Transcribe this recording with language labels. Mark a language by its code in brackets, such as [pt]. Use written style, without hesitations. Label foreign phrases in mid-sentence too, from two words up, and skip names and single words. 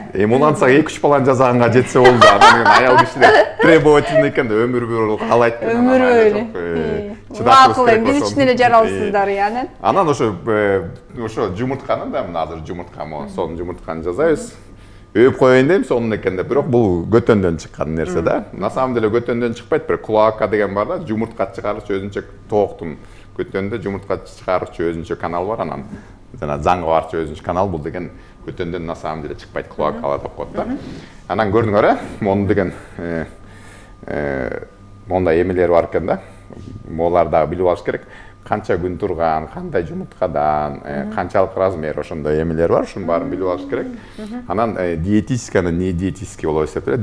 [ky] Эми улантсак 2-3 баланы жасаганга жетсе болду. Анан аял кишилер требовательный экен да, өмүр бою каалайт экен. Өмүр бою. Макул, биз үчүн эле жаралсыздар анан. Анан ошо жумуртканы да, мына азыр жумурткамы, сонун жумуртканы жасайбыз. Өйүп коеюн дейм, сонун экен да, бирок бул көтөндөн чыккан нерсе да. [ru] На самом деле [ky] көтөндөн чыкпайт, бир клоака деген бар да, жумуртка чыгарчу өзүнчө тооктун көтөндө жумуртка чыгарчу өзүнчө канал бар, анан жана заңга барчу өзүнчө канал, бул деген көтөндөн [ru] на самом деле [ky] чыкпайт, клоакалар деп коет да. Анан көрдүңөр, мону деген мондай эмелери бар экен да. Молар дагы билип алыш керек. Канча күн турган, кандай жумурткадан, канчалык размер, ошондой эмелер бар, ушунун баарын билип алыш керек. Анан диетическаны [ru] не диетический [ky] болуп эсептелет.